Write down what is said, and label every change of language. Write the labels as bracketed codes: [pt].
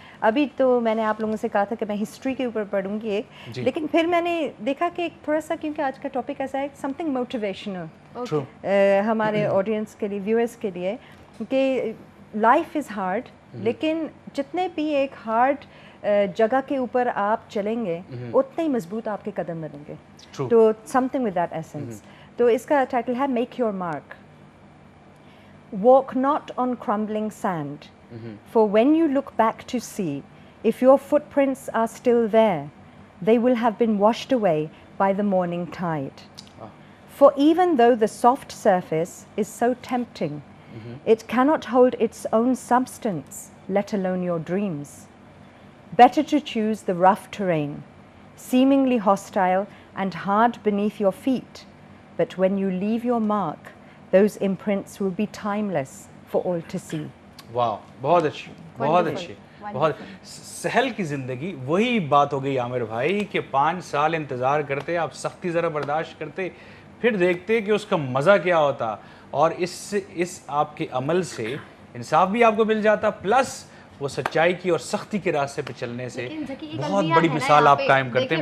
[ur] ابھی تو میں نے آپ لوگوں سے کہا تھا کہ میں ہسٹری کے اوپر پڑھوں گی ایک, لیکن پھر میں نے دیکھا کہ تھوڑا سا, کیونکہ آج کا ٹاپک ایسا ہے, [en] something motivational [ur] ہمارے آڈینس کے لیے, ویورس کے لیے, کہ [en] life is hard, [ur] لیکن جتنے بھی ایک ہارڈ جگہ کے اوپر آپ چلیں گے اتنے ہی مضبوط آپ کے قدم بنیں گے. [en] تو something with that essence. [ur] تو اس کا ٹائٹل ہے [en] Make your mark. Walk not on crumbling sand, for when you look back to see, if your footprints are still there, they will have been washed away by the morning tide. For even though the soft surface is so tempting, it cannot hold its own substance, let alone your dreams. Better to choose the rough terrain, seemingly hostile and hard beneath your feet, but when you leave your mark, those imprints will be timeless for all to see. [ur] واو, بہت اچھی, بہت اچھی, بہت سہل کی زندگی. وہی بات ہو گئی عامر بھائی کہ 5 سال انتظار کرتے, آپ سختی ذرا برداشت کرتے, پھر دیکھتے کہ اس کا مزہ کیا ہوتا, اور اس آپ کے عمل سے انصاف بھی آپ کو مل جاتا, پلس وہ سچائی کی اور سختی کے راستے پہ چلنے سے بہت بڑی مثال آپ قائم کرتے ہیں.